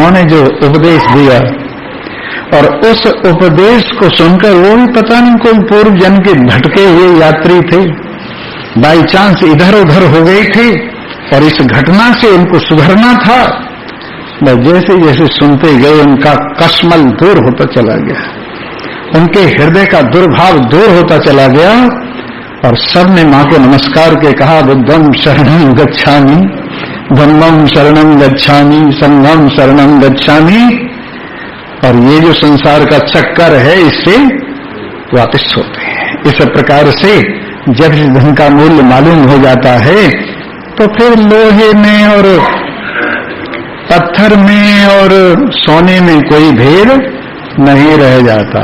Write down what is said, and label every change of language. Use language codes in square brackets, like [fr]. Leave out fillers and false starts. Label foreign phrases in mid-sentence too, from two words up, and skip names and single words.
[hi] और उन्होंने जो उपदेश दिया और उस उपदेश को सुनकर वो भी पता नहीं कोई पूर्व जन्म के भटके हुए यात्री थे, [en] by chance [hi] इधर उधर हो गए थे और इस घटना से उनको सुधरना था। बस जैसे जैसे सुनते गए उनका कश्मल दूर होता चला गया, उनके हृदय का दुर्भाव दूर होता चला गया और सबने मां को नमस्कार के कहा, [pi] बुद्धम शरणं गच्छामि, धम्मम शरणं गच्छामि, संघम शरणं गच्छामि। [hi] और ये जो संसार का चक्कर है इससे वापस होते हैं। इस प्रकार से जब इस धन का मूल्य मालूम हो जाता है तो फिर लोहे में और पत्थर में और सोने में कोई भेद नहीं रह जाता।